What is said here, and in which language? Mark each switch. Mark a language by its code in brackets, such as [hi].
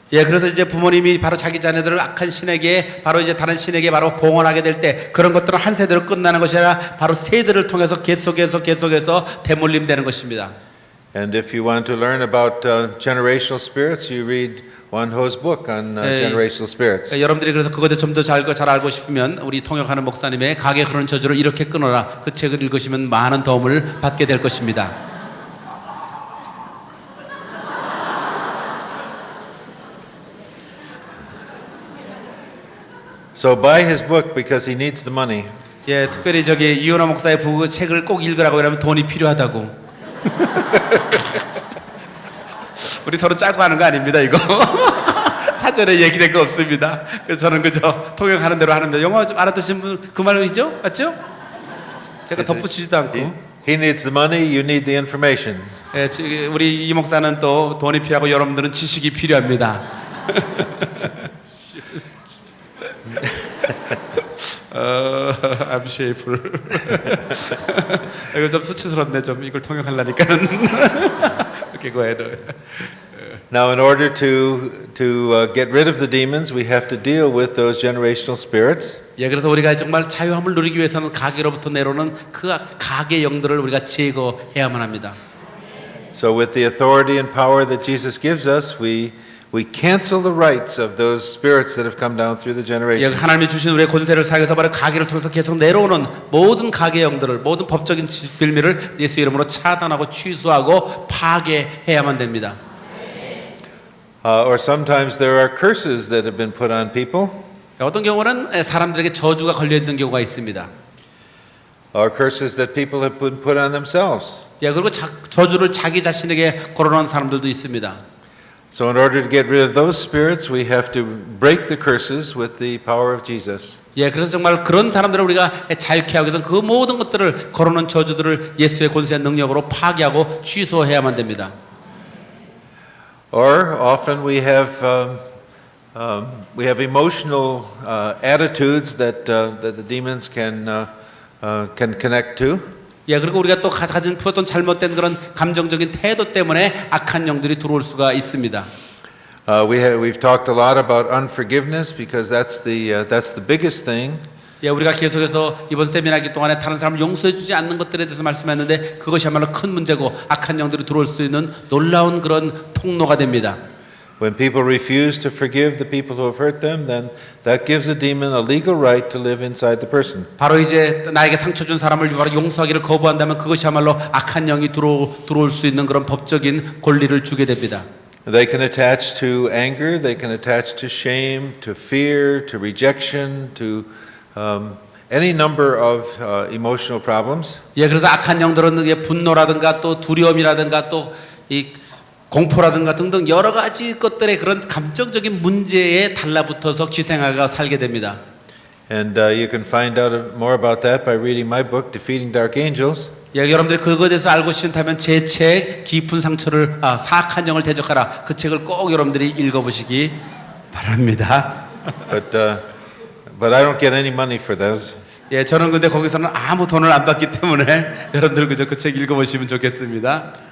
[ko] 예, 그래서 이제 부모님이 바로 자기 자녀들을 악한 신에게 바로 이제 다른 신에게 바로 봉헌하게 될 때 그런 것들은 한 세대로 끝나는 것이 아니라 바로 세대를 통해서 계속해서 대물림되는 것입니다. [en] And if you want to learn about generational spirits, you read Wan Ho's book on generational spirits. [ko] 여러분들이 그래서 그것에 좀 더 잘 알고 싶으면 우리 통역하는 목사님의 가게 흐르는 저주를 이렇게 끊어라 그 책을 읽으시면 많은 도움을 받게 될 것입니다. [en] So buy his book because he needs the money. [ko] 예, 특별히 저기 이현호 목사의 그 책을 꼭 읽으라고 그러면 돈이 필요하다고. 우리 서로 짜고 하는 거 아닙니다, 이거. 사전에 얘기된 거 없습니다. 그래서 저는 그저 통역하는 대로 하는데 영어 좀 알아듣신 분 그 말이죠? 맞죠? 제가 덧붙이지도 않고. [en] He needs the money, you need the information. [ko] 예, 우리 이 목사는 또 돈이 필요하고 여러분들은 지식이 필요합니다. [en] I'm shameful. [ko] 이거 좀 수치스럽네. 좀 이걸 통역하려니까는. [en] Okay, go ahead. Now, in order to get rid of the demons, we have to deal with those generational spirits. [ko] 예, 그래서 우리가 정말 자유함을 누리기 위해서는 가게로부터 내려오는 그 가게 영들을 우리가 제거해야만 합니다. [en] So, with the authority and power that Jesus gives us, we cancel the rights of those spirits that have come down through the 예, generations. [ko] 하나님이 주신 우리의 권세를 사용해서 바로 가게를 통해서 계속 내려오는 모든 가게 영들을 모든 법적인 빌미를 예수 이름으로 차단하고 취소하고 파괴해야만 됩니다. [en] Or sometimes there are curses that have been put on people. [ko] 어떤 경우는 사람들에게 저주가 걸려 있는 경우가 있습니다. [en] Or curses that people have put on themselves. [ko] 예, 그리고 저주를 자기 자신에게 걸어놓은 사람들도 있습니다. [en] So in order to get rid of those spirits, we have to break the curses with the power of Jesus. [ko] 예, 그래서 정말 그런 사람들을 우리가 자유케 하기 위해서는 그 모든 것들을 걸어놓은 저주들을 예수의 권세의 능력으로 파괴하고 취소해야만 됩니다. [en] Or often we have emotional attitudes that the demons can connect to. [ko] 예, 그리고 우리가 또 가진 어떤 잘못된 그런 감정적인 태도 때문에 악한 영들이 들어올 수가 있습니다. [en] We've talked a lot about unforgiveness because that's the biggest thing. [ko] 예, 우리가 계속해서 이번 세미나기 동안에 다른 사람을 용서해주지 않는 것들에 대해서 말씀했는데 그것이야말로 큰 문제고 악한 영들이 들어올 수 있는 놀라운 그런 통로가 됩니다. [en] When people refuse to forgive the people who have hurt them, then that gives a demon a legal right to live inside the person. [ko] 바로 이제 나에게 상처 준 사람을 바로 용서하기를 거부한다면 그것이야말로 악한 영이 들어올 수 있는 그런 법적인 권리를 주게 됩니다. [en] They can attach to anger, they can attach to shame, to fear, to rejection, to any number of emotional problems. [ko] 예, 그래서 악한 영들은 이게 분노라든가 또 두려움이라든가 또 이 공포라든가 등등 여러 가지 것들의 그런 감정적인 문제에 달라붙어서 기생하가 살게 됩니다. [en] And you can find out more about that by reading my book, Defeating Dark Angels. [ko] 예, 여러분들이 그거에 대해서 알고 싶다면 제 책 깊은 상처를 사악한 영을 대적하라 그 책을 꼭 여러분들이 읽어보시기 바랍니다. [en] But I don't get any money for those. [ko] 예, 저는 근데 거기서는 아무 돈을 안 받기 때문에 여러분들 그저 그 책 읽어보시면 좋겠습니다.